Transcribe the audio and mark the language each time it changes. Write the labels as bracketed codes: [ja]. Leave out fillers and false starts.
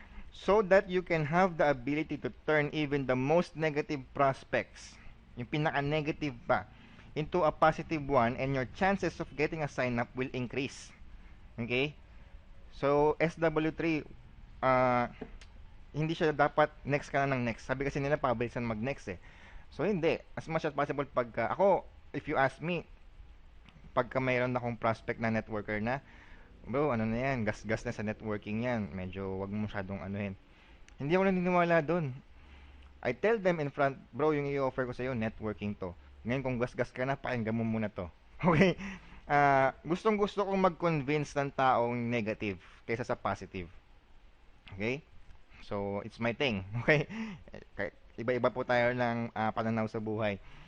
[en] So that you can have the ability to turn even the most negative prospects, [tl] yung pinaka-negative pa, [en] into a positive one, and your chances of getting a sign up will increase. Okay? [tl] So, SW3, hindi siya dapat next ka na ng next. Sabi kasi nila, pabilisan mag-next eh. So, hindi. [en] As much as possible, [tl] ako, [en] if you ask me, [tl] pagka mayroon akong prospect na networker na, bro, ano na yan, gas-gas na sa networking yan. Medyo wag mo masyadong anuhin. Hindi ako naniniwala doon. [en] I tell them in front, bro, [tl] yung i-offer ko sa'yo, networking to. Ngayon, kung gas-gas ka na, pakinggan mo muna to. Okay? Gustong-gusto kong mag-convince ng taong negative kaysa sa positive. Okay? [en] So, it's my thing. [tl] Okay? Iba-iba po tayo ng pananaw sa buhay.